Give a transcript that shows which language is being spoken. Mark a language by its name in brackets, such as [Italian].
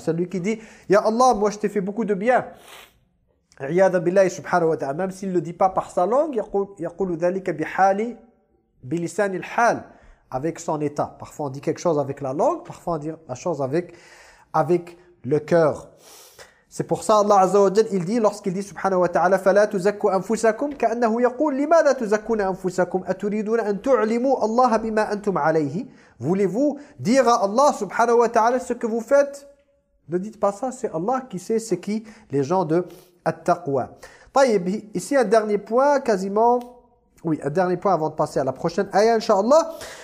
[French] C'est lui qui dit, ya Allah, moi je t'ai fait beaucoup de bien. [Arabic] عِيَادَ بِاللَّهِ سُبْحَانَهُ وَتَعَالَى. [French] Même s'il ne le dit pas par sa langue, [Arabic] يَقُولُ ذَلِكَ بِحَالِ بِلِسَانِ الْحَالِ. [French] Avec son état. Parfois on dit quelque chose avec la langue, parfois on dit la chose avec le cœur. C'est pour ça Allah Azza wa Jal, il dit, lorsqu'il dit subhanahu wa ta'ala, [Arabic] فَلَا تُزَكُّ أَنفُسَكُمْ كَأَنَّهُ يَقُولُ لِمَاذَا تُزَكُّونَ أَنفُسَكُمْ أَتُرِيدُونَ أَن تُعْلِمُوا اللَّهَ بِمَا أَنْتُمْ عَلَيْهِ. [French] Voulez-vous dire à Allah subhanahu wa ta'ala ce que vous faites? Ne dites pas ça, c'est Allah qui sait ce qui les gens de At-Taqwa. طيب, ici un dernier point quasiment, oui, un dernier point avant de passer à la prochaine ayah, inshallah.